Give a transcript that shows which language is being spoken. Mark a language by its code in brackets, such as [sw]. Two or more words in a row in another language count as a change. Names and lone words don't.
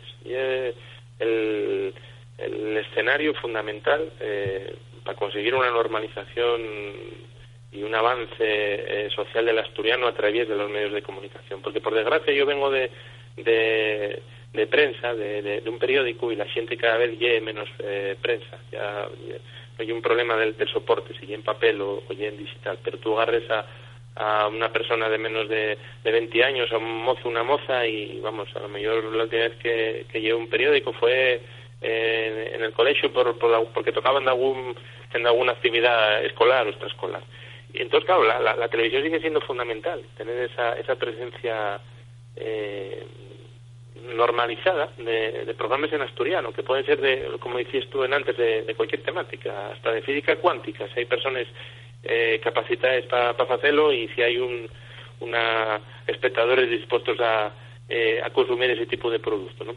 [es] Y el escenario fundamental para conseguir una normalización y un avance social del asturiano a través de los medios de comunicación. Porque por desgracia yo vengo de prensa, de un periódico, y [ast] la xente cada vez lle menos prensa. Ya no hai un problema del soporte, si lle en papel ou lle en digital, [es] pero tú agarres a una persona de menos de 20 años, a un mozo, una moza, y vamos, a lo mejor la última vez que llevé un periódico fue en el colegio porque tocaban en alguna actividad escolar o extraescolar. Y entonces, claro, la televisión sigue siendo fundamental, tener esa presencia normalizada de programas en asturiano, que pueden ser, como decías tú antes, de cualquier temática, hasta de física cuántica, si hay personas capacitadas para hacerlo, y si hay espectadores dispuestos a consumir ese tipo de producto, ¿no?